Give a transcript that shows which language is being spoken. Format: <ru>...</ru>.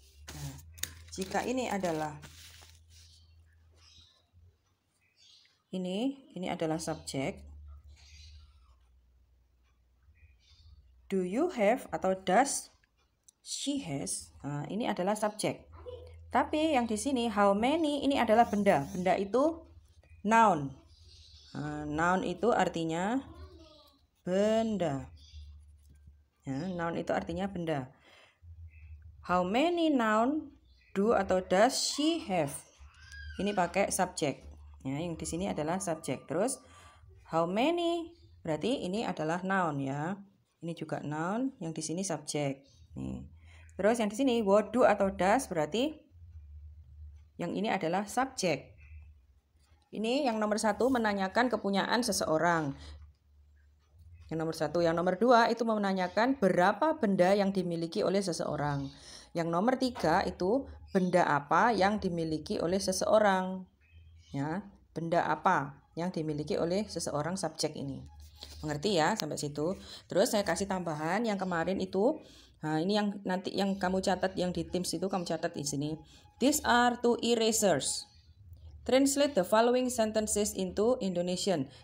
<id>Nah, jika ini adalah ini adalah subjek.</id> <en>Do you have</en> <id>atau</id> <en>does she has?</en> <id>Nah, ini adalah subjek. Tapi yang di sini how many ini adalah benda. Benda itu noun. Nah, noun itu artinya benda. Ya, noun itu artinya benda.</id> <en>How many noun do</en> <id>atau</id> <en>does she have?</en> <id>Ini pakai subjek. Ya, yang di sini adalah subjek. Terus how many berarti ini adalah noun ya. Ini juga noun, yang di sini subjek. Nih. Terus yang di sini what do atau does berarti yang ini adalah subjek. Ini yang nomor 1 menanyakan kepunyaan seseorang. Yang nomor 1. Yang nomor 2 itu menanyakan berapa benda yang dimiliki oleh seseorang. Yang nomor 3 itu benda apa yang dimiliki oleh seseorang. Ya, benda apa yang dimiliki oleh seseorang subjek ini. Mengerti ya sampai situ? Terus saya kasih tambahan yang kemarin itu. Nah, ini yang nanti yang kamu catat yang di Teams itu kamu catat di sini.</id> <en>These are 2 erasers. Translate the following sentences into Indonesian.</en>